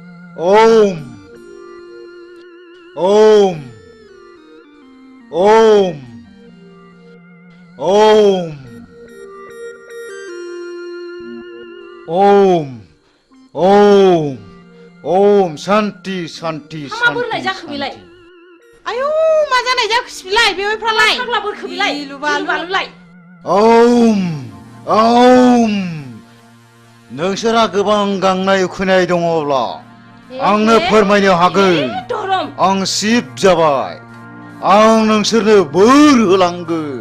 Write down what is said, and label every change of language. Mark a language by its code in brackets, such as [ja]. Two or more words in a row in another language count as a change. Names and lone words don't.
[sa] ओम ओम ओम ओम ओम ओम ओम शांति शांति [brx] मा बोरलाय जाखो बेलाय आयौ मा जानाय जाखोसै बिलाय बेवहायफ्रालाय फाग्ला बोरखो बिलाय लुबालुलाय [sa] ओम ओम [brx] नोंसोरा गोबां गांनाय उखैनाय दङब्ला आंनो फोरमायनो हागोन आं शिब जाबाय आं नोंसोरनो बोर होलांगोन